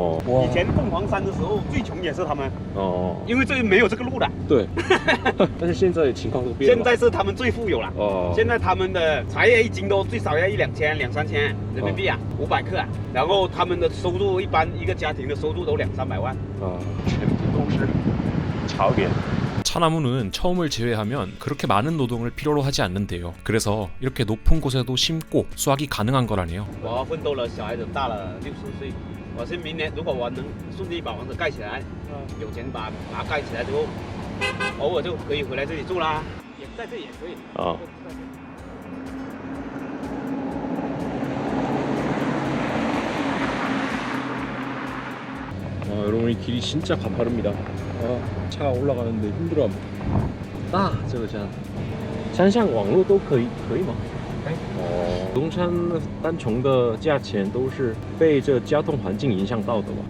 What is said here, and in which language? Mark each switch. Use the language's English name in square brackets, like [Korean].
[Chinese] 以前凤凰山的时候最穷也是他们因为这没有这个路的。对，但是现在情况都变了。现在是他们最富有了。现在他们的茶叶一斤都最少要1-2千、2-3千人民币500克然后他们的收入一般一个家庭的收入都200-300万。全部都是茶园。 [Korean] 차나무는 처음을 제외하면 그렇게 많은 노동을 필요로 하지 않는데요. 그래서 이렇게 높은 곳에도 심고 수확이 가능한 거라네요. [Chinese] 我奋斗了，小孩子大了60岁，我是明年如果我能顺利把房子盖起来，有钱把它盖起来之后，偶尔就可以回来这里住啦，也在这里也可以。 [Korean] 여러분 이 길이 진짜 가파릅니다. 차 올라가는데 힘들어합니다. [Chinese] 这个山上网络都可以吗？龙山单丛的价钱都是被这交通环境影响到的吧？